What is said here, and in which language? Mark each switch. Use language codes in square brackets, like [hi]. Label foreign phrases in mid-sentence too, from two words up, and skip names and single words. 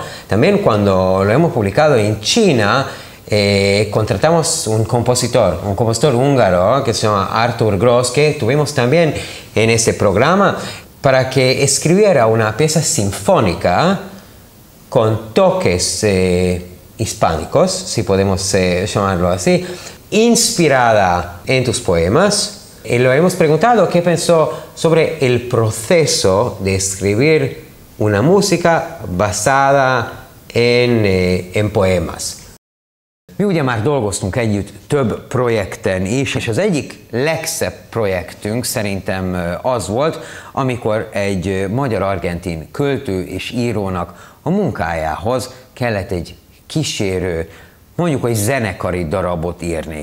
[es] También cuando lo hemos publicado en China, contratamos un compositor húngaro que se llama Arthur Gross, que tuvimos también en ese programa, para que escribiera una pieza sinfónica con toques hispánicos, si podemos llamarlo así, inspirada en tus poemas. Y lo hemos preguntado qué pensó sobre el proceso de escribir una música basada en poemas. [hu] Mi ugye már dolgoztunk együtt több projekten is, és az egyik legszebb projektünk szerintem az volt, amikor egy magyar-argentin költő és írónak a munkájához kellett egy kísérő, mondjuk, hogy zenekari darabot írni.